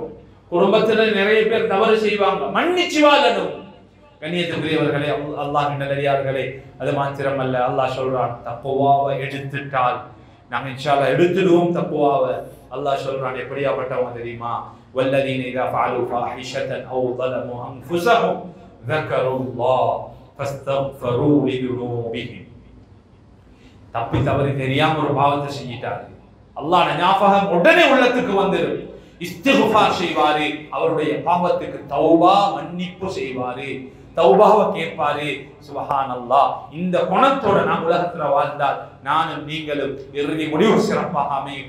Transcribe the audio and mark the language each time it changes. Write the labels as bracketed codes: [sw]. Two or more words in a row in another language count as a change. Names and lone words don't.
[ta] குடும்பத்துல நிறைய பேர் தவறு செய்வாங்க, மன்னிச்சு வாழணும். கண்ணியத்துக்குரியவர்களே, அல்லாஹ்வின் நல்லடியார்களே, அது மாத்திரமல்ல, அல்லாஹ் சொல்றான், தக்வாவை எடுத்துட்டால் நாங்க [ar] إن شاء الله [ta] எடுத்துடுவோம். தக்வாவை அல்லாஹ் சொல்றான், எப்படியாப்பட்டவங்க தெரியுமா? [ar] والذين إذا فعلوا فاحشة أو ظلموا انفسهم ذكروا الله فاستغفروا لذنوبهم. [ta] தப்பி தவறி தெரியாம ஒரு பாவத்தை செஞ்சிட்டாரு, அல்லாஹ் ஞாபகம் உடனே உள்ளத்துக்கு வந்துடும். இஸ்திக்ஃபார் செய்வாரு, அவருடைய பாவத்துக்கு தௌபா மன்னிப்பு செய்வாரு, தௌபாவை கேட்பாரு. [ar] سبحان الله. [ta] இந்த குணத்தோட நான் உலகத்துல வாழ்ந்தால் நானும் நீங்களும் இறுதி முடிவு சிறப்பாக அமையும்.